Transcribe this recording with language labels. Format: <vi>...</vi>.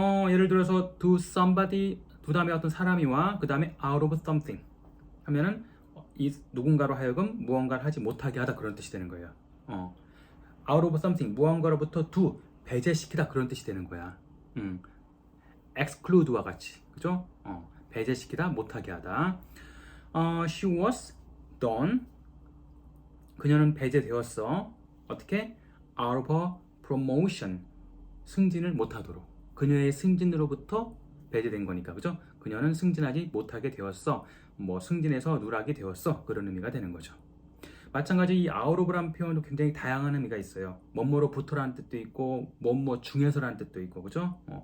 <ko>예를 들어서 do somebody 두 다음에 어떤 사람이와 그 다음에</ko> <en>out of something</en> <ko>하면은 이 누군가로 하여금 무언가를 하지 못하게 하다 그런 뜻이 되는 거예요.</ko> <en>out of something</en> <ko>무언가로부터 배제시키다 그런 뜻이 되는 거야. exclude와 같이 그죠? 배제시키다 못하게 하다.</ko> <en>she was done</en> <ko>그녀는 배제되었어. 어떻게?</ko> <en>out of her promotion</en> <ko>승진을 못하도록 그녀의 승진으로부터 배제된 거니까 그죠? 그녀는 승진하지 못하게 되었어. 승진해서 누락이 되었어. 그런 의미가 되는 거죠. 마찬가지 이 out of라는 표현도 굉장히 다양한 의미가 있어요. 뭐뭐로부터라는 뜻도 있고 뭐뭐 중에서라는 뜻도 있고 그죠?</ko>